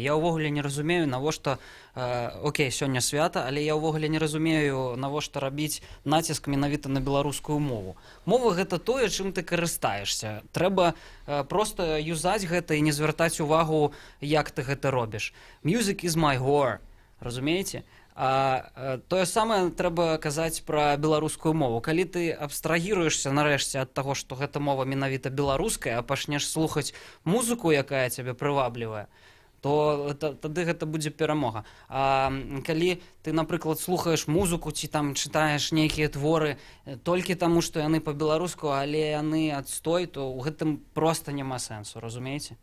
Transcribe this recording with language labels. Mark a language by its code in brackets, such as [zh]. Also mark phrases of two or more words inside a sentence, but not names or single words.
[be] Я ўвогуле не разумею, навошта, окей, сёння свята, але я ўвогуле не разумею, навошта рабіць націск менавіта на беларускую мову. Мова гэта тое, чым ты карыстаешся. Трэба проста юзаць гэта і не звяртаць увагу, як ты гэта робіш. [en] Music is my whore, [be] разумееце? А тое самае трэба казаць пра беларускую мову. Калі ты абстрагіруешся нарэшце ад таго, што гэта мова менавіта беларуская, а пачнеш слухаць музыку, якая цябе прываблівае, то тады гэта будзе перамога. А калі ты, напрыклад, слухаеш музыку ці там чытаеш нейкія творы толькі таму, што яны па-беларуску, але яны адстой, то ў гэтым проста няма сэнсу, разумееце?